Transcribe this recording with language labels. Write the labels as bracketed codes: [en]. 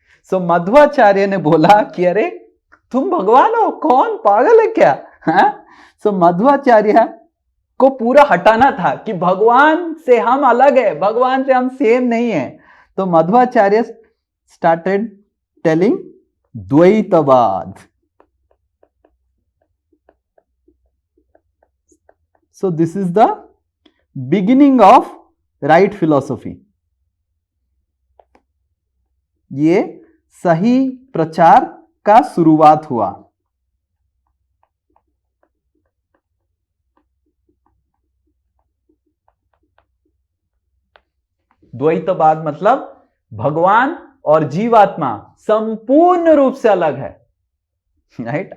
[hi] सो मध्वाचार्य ने बोला कि अरे तुम भगवान हो, कौन पागल है क्या? सो मध्वाचार्य को पूरा हटाना था कि भगवान से हम अलग है, भगवान से हम सेम नहीं है. [en] तो Madhvacharya started telling द्वैतवाद. So this is the beginning of right philosophy. [hi] ये सही प्रचार का शुरुआत हुआ. द्वैतवाद मतलब भगवान और जीवात्मा संपूर्ण रूप से अलग है, [en] Right?